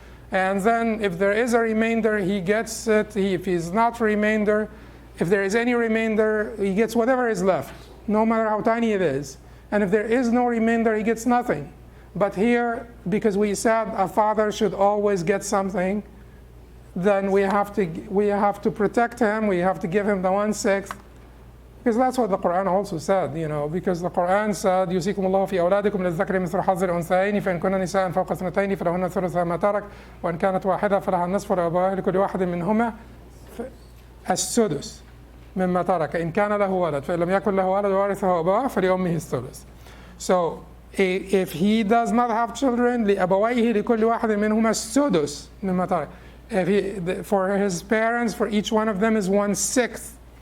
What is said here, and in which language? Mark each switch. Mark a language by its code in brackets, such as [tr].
[en] And then if there is a remainder, he gets it. If he's not remainder, if there is any remainder, he gets whatever is left, no matter how tiny it is. And if there is no remainder, he gets nothing. But here, because we said a father should always get something, then we have to protect him. We have to give him the 1/6, because that's what the Quran also said. Because the Quran said, [ar] "يوصيكم الله في أولادكم للذكر مثل حظ الأنثيين فإن كن نساء فوق اثنتين فلهن ثلث ما ترك وإن كانت واحدة فلها النصف ولأبويه لكل واحد منهما السدس مما ترك إن كان له ولد فإن لم يكن له ولد وورثه أبواه فلأمه الثلث." [en] So if he does not have children, [ar] لأبويه لكل واحد منهما السدس مما ترك. [en] For his parents, for each one of them is 1/6.